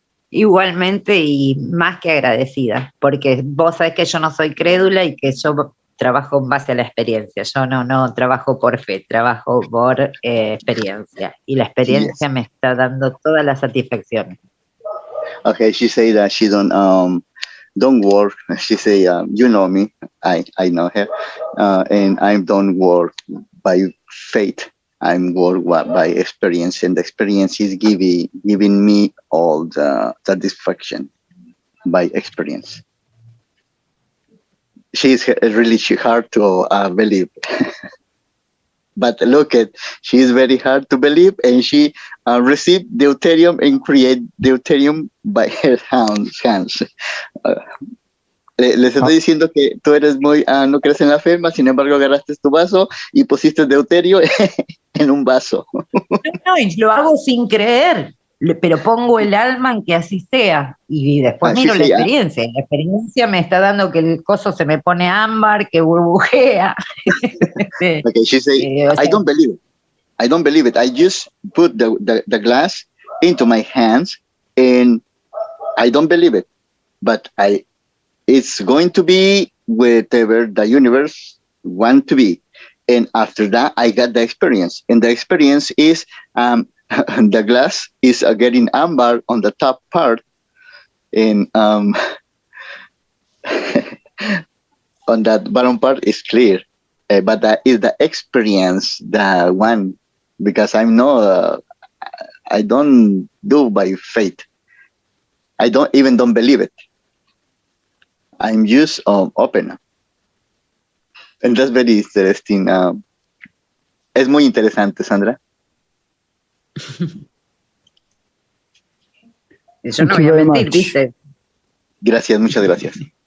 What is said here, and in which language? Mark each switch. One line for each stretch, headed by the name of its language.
Spanish: Igualmente y más que agradecida, porque vos sabés que yo no soy crédula y que yo trabajo en base a la experiencia. Yo no trabajo por fe, trabajo por experiencia. Y la experiencia me está dando todas las satisfacciones.
English: Okay, she say that she don't work. She say, you know me, I know her, and I don't work by faith. I'm work by experience, and the experience is giving me all the satisfaction by experience. She's really hard to believe. But look at, she is very hard to believe, and she received deuterium and create deuterium by her hands.
Spanish: Les estoy diciendo que tú eres muy, no crees en la fe, mas sin embargo agarraste tu vaso y pusiste deuterio en un vaso. No, y lo hago sin creer, pero pongo el alma en que así sea. Y después miro la experiencia. La experiencia me está dando que el coso se me pone ámbar, que burbujea.
English: Okay, she say, I don't believe it. I don't believe it. I just put the glass into my hands and I don't believe it. But it's going to be whatever the universe wants to be. And after that, I got the experience. And the experience is the glass is getting amber on the top part. And on that bottom part is clear. But that is the experience, the one, because I'm not, I don't do by faith. I don't believe it. I'm just open. And that's very interesting.
Spanish: Es muy interesante, Sandra. Yo no voy a mentir, ¿viste? Gracias, muchas gracias.